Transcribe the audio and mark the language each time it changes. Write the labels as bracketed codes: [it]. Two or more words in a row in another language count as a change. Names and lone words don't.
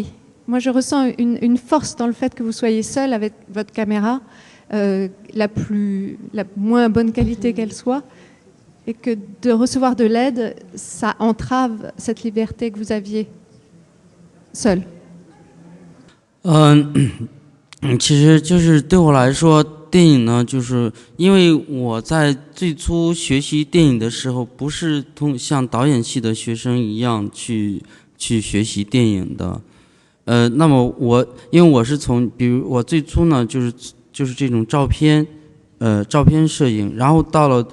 [fr] Moi, je ressens une force dans le fait que vous soyez seul avec votre caméra, la moins bonne qualité qu'elle soit, et que de recevoir de l'aide, ça entrave cette liberté que vous aviez seul. [zh] 其实就是对我来说，电影呢，就是因为我在最初学习电影的时候，不是像导演系的学生一样去学习电影的。那么因为我是比如我最初呢，就是这种照片摄影，然后到了。